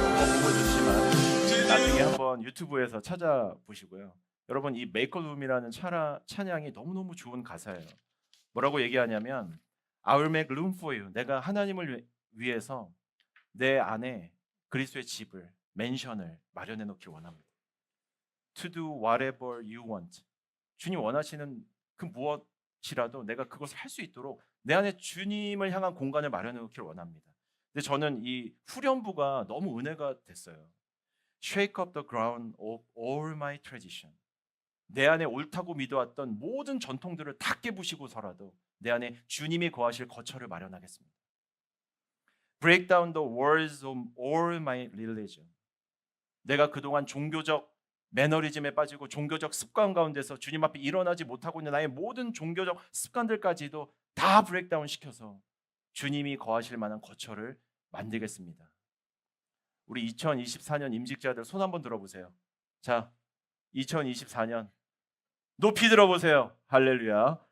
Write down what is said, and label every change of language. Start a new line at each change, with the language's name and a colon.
Korean: 너무 좋지만 나중에 한번 유튜브에서 찾아보시고요. 여러분 이 Make Room이라는 찬양이 너무너무 좋은 가사예요. 뭐라고 얘기하냐면
English: I will make room for you.
Korean: 내가 하나님을 위해서 내 안에 그리스도의 집을, 맨션을 마련해 놓길 원합니다.
English: To do whatever you want.
Korean: 주님 원하시는 그 무엇이라도 내가 그것을 할 수 있도록 내 안에 주님을 향한 공간을 마련해 놓길 원합니다. 근데 저는 이 후렴부가 너무 은혜가 됐어요.
English: Shake up the ground of all my tradition.
Korean: 내 안에 옳다고 믿어왔던 모든 전통들을 다 깨부시고서라도 내 안에 주님이 거하실 거처를 마련하겠습니다.
English: Break down the walls of all my religion.
Korean: 내가 그동안 종교적 매너리즘에 빠지고 종교적 습관 가운데서 주님 앞에 일어나지 못하고 있는 나의 모든 종교적 습관들까지도 다 브레이크다운 시켜서 주님이 거하실 만한 거처를 만들겠습니다. 우리 2024년 임직자들 손 한번 들어보세요. 자, 2024년 높이 들어보세요. 할렐루야.